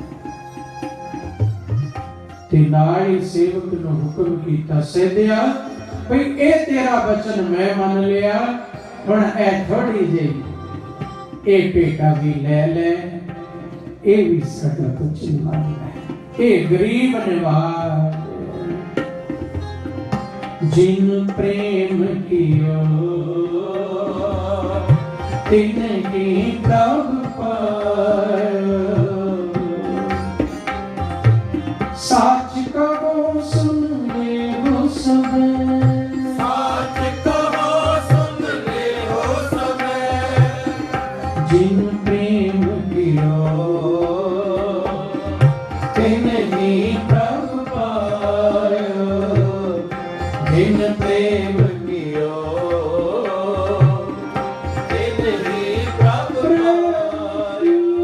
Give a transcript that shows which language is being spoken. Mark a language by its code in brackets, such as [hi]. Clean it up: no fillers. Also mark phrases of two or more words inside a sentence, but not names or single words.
[pa] ਤੇ ਨਾਲ ਹੀ ਸੇਵਕ ਨੂੰ ਹੁਕਮ ਕੀਤਾ, ਸੈਦਿਆ ਭਈ ਏ ਤੇਰਾ ਵਚਨ ਮੈਂ ਮਨ ਲਿਆ, ਹੁਣ ਐ ਥੋੜ੍ਹੀ ਜੀ ਏ ਪੇਟਾ ਭੀ ਲੈ ਲੈ, ਏ ਭੀ ਸਾਡਾ ਕੁਝ ਮਾਨ ਹੈ। [bra] ए गरीब निवाज जिन प्रेम कियो, तिनकी प्रभु पायो। साच कहो सुन ले हो सबे, साच कहो सुन ले हो सबे, जिन प्रेम कियो तिनकी प्रभु पायो। जिन प्रेम कियो तिनहि प्रभु पायो।